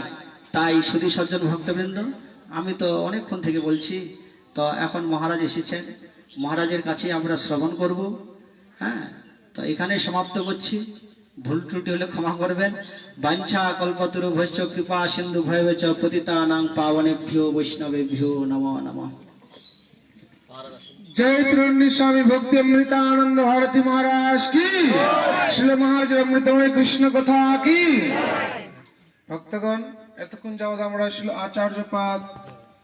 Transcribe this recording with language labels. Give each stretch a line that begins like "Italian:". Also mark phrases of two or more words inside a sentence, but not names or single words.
Bangla: তাই সুধী সজ্জন ভক্তবৃন্দ, আমি তো অনেকক্ষণ থেকে বলছি, তো এখন মহারাজ এসেছেন, মহারাজের কাছে আমরা শ্রবণ করব। হ্যাঁ, তো এখানে সমাপ্ত করছি। ভুল ত্রুটি হলে ক্ষমা করবেন।
Sanskrit: বাঞ্ছা কল্পতরু ভৈশ্চ কৃপা সিন্ধু ভয়বেচ পতিতানাং পাবনেভ্যো বৈষ্ণবেভ্যো নমো নমঃ।
Hindi: जय त्रिवेणी स्वामी भक्ति अमृतानंद भारती महाराज की, श्रील महाराज अमृतमय कृष्ण कथा की।
Bangla: भक्तगण, এতক্ষণ যাবৎ আমরা ছিল আচার্য পাদ